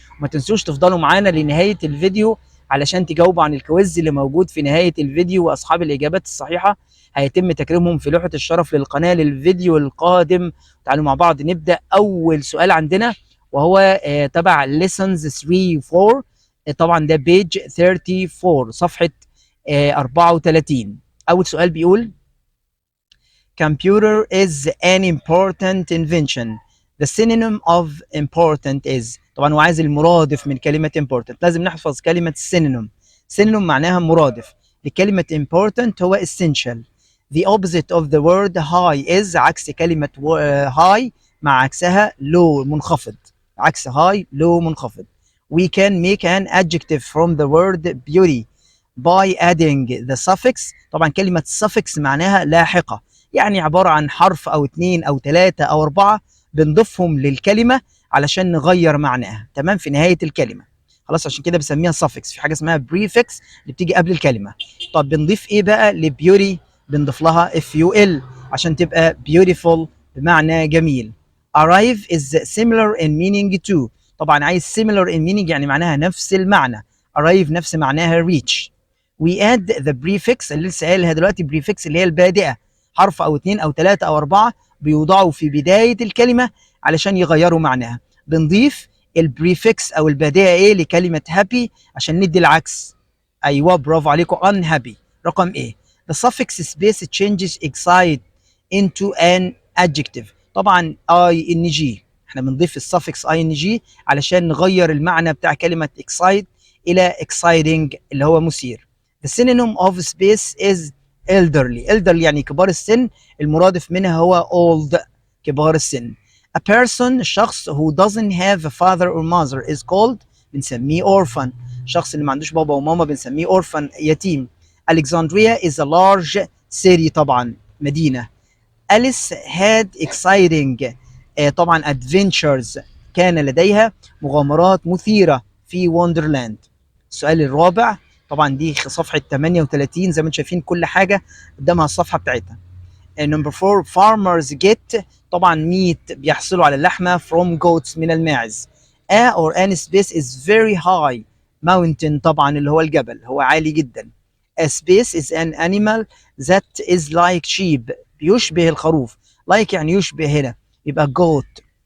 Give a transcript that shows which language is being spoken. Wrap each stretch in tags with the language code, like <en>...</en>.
<ar>وما تنسوش تفضلوا معانا لنهاية الفيديو علشان تجاوبوا عن الكويز اللي موجود في نهاية الفيديو، وأصحاب الإجابات الصحيحة هيتم تكريمهم في لوحة الشرف للقناة للفيديو القادم. تعالوا مع بعض نبدأ. أول سؤال عندنا وهو تبع lessons 3 4. طبعا ده page 34 صفحة 34. أول سؤال بيقول</ar> <en>Computer is an important invention. The synonym of important is.</en> <ar>طبعا هو عايز المرادف من كلمة important، لازم نحفظ كلمة synonym. synonym معناها مرادف لكلمة important هو essential.</ar> <en>The opposite of the word high is</en> <ar>عكس كلمة high مع عكسها low منخفض. عكس high low منخفض.</ar> <en>We can make an adjective from the word beauty by adding the suffix.</en> <ar>طبعا كلمة suffix معناها لاحقة، يعني عبارة عن حرف أو 2 أو 3 أو 4 بنضيفهم للكلمة علشان نغير معناها. تمام، في نهاية الكلمة. خلاص، عشان كده بسميها suffix. في حاجة اسمها prefix اللي بتيجي قبل الكلمة. طب بنضيف إيه بقى لبيوتي؟ بنضيف لها FUL عشان تبقى beautiful بمعنى جميل.</ar> <en>arrive is similar in meaning to.</en> <ar>طبعا عايز similar in meaning يعني معناها نفس المعنى. arrive نفس معناها reach.</ar> <en>we add the prefix</en> <ar>اللي لسه قايلها دلوقتي، prefix اللي هي البادئة، حرف او 2 او 3 او 4 بيوضعوا في بدايه الكلمه علشان يغيروا معناها. بنضيف البريفكس او البادئه ايه لكلمه happy عشان ندي العكس. ايوه برافو عليكم، unhappy. رقم ايه؟</ar> <en>the suffix space changes excite into an adjective.</en> <ar>طبعا ing، احنا بنضيف السفكس ing علشان نغير المعنى بتاع كلمه excite الى exciting اللي هو مثير.</ar> <en>the synonym of space is elderly.</en> <ar>elderly يعني كبار السن، المرادف منها هو old كبار السن.</ar> <en>a person شخص who doesn't have a father or mother is called بنسميه orphan.</en> <ar>الشخص اللي ما عندوش بابا وماما بنسميه orphan يتيم.</ar> <en>Alexandria is a large city</en> <ar>طبعا مدينة. أليس</ar> <en>had exciting</en> <ar>طبعا adventures، كان لديها مغامرات مثيرة في وندرلاند. السؤال الرابع، طبعا دي صفحة 38 زي ما انتم شايفين كل حاجة قدامها الصفحة بتاعتها. نمبر 4</ar> <en>farmers get</en> <ar>طبعا meat بيحصلوا على اللحمة</ar> <en>from goats</en> <ar>من الماعز.</ar> <en>A or an space is very high mountain</en> <ar>طبعا اللي هو الجبل هو عالي جدا.</ar> <en>A space is an animal that is like sheep</en> <ar>بيشبه الخروف. like يعني يشبه هنا يبقى goat.</ar>